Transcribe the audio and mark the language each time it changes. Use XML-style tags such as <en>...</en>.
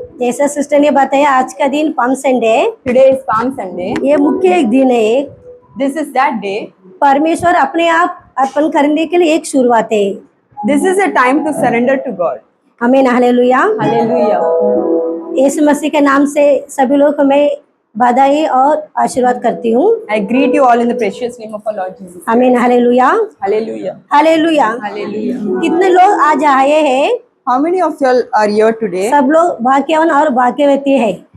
<hi>जैसा सिस्टर ने बताया आज का दिन पाम संडे है।</hi> <en>Today is Palm Sunday.</en> <hi>ये मुख्य एक दिन है।</hi> <en>This is that day.</en> <hi>परमेश्वर अपने आप अर्पण करने के लिए एक शुरुआत है।</hi> <en>This is a time to surrender to God.</en> <hi>आमीन। हालेलुया।</hi> <en>Hallelujah.</en> <hi>यीशु मसीह के नाम से सभी लोग को मैं बधाई और आशीर्वाद करती हूँ।</hi> <en>I greet you all in the precious name of our Lord Jesus.</en> <hi>आमीन। हालेलुया।</hi> <en>Hallelujah.</en> <hi>हालेलुया।</hi> <en>Hallelujah.</en> <hi>कितने लोग आज आए हैं?</hi> <en>How many of y'all are here today?</en> <hi>सब लोग भाग्यवान और भाग्यवती है।</hi>